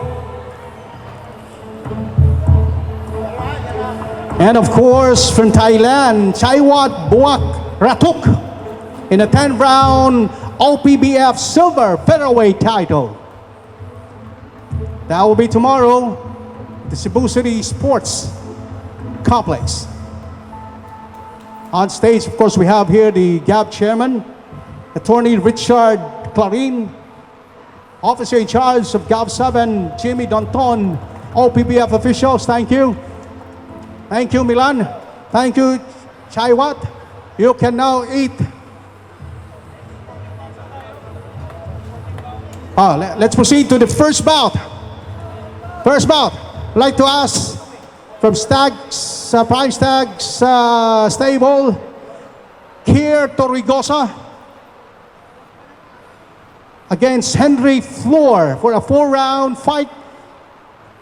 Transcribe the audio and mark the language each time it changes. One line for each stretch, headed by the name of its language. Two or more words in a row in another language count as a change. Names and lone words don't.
English: And of course, from Thailand, Buatkrathok in a 10-round OPBF Silver Featherweight title. That will be tomorrow at the Cebu City Sports Complex. On stage, of course, we have here the GAB chairman, Attorney Richard Clarin, Officer in charge of GAB 7, Jimmy Danton, OPBF officials, thank you. Thank you, Milan. Thank you, Chaiwat. You can now eat. Let's proceed to the first bout. First bout, I'd like to ask from Stags, Prime Stags stable, Kier Torrigosa against Henry Floor for a 4-round fight.